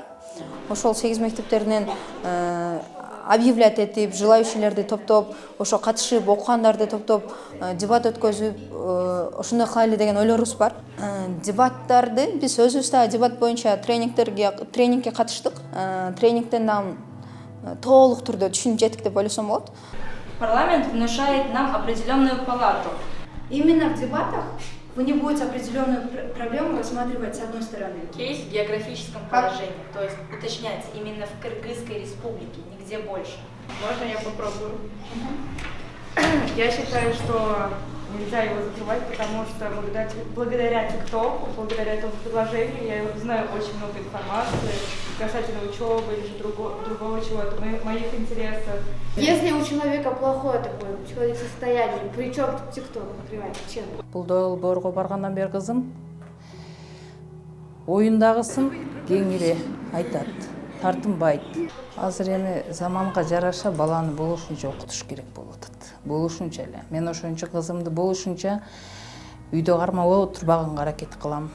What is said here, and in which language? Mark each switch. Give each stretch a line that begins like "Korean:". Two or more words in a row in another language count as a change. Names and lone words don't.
Kyrgyz: Ошол 8 мектептеринен объявлять этип, желающийлерди топтоп, ошо катышып окугандарды топтоп, дебат өткөзүп, ошондой кылайлы деген ойлорубуз бар. Дебаттарды биз өзүбүз дагы дебат боюнча тренингге катыштык. Тренингден дагы толук түрдө түшүнүп жеттик деп ойлосом болот.
Russian: Парламент внушает нам определенную палату. Именно в дебатах вы не будете определенную проблему рассматривать с одной стороны. Кейс в географическом положении, то есть уточняется именно в Кыргызской республике, нигде больше. Можно я попробую? Я считаю, что нельзя его закрывать, потому что благодаря ТикТоку, благодаря этому приложению я знаю очень много информации касательно учебы или же другого чего-то, моих интересов. Если у человека плохое такое человек состояние, при чем тут ТикТок, например, чем?
Kyrgyz: Бул долбоорго баргандан бери кызым оюндагысын кеңири айтат, тартынбайт. Азыр эми заманга жараша баланы болушунча окутуш керек болуп атат. Болушунча эле. Мен ошончо кызымды болушунча үйдө кармап отурбаганга аракет кылам.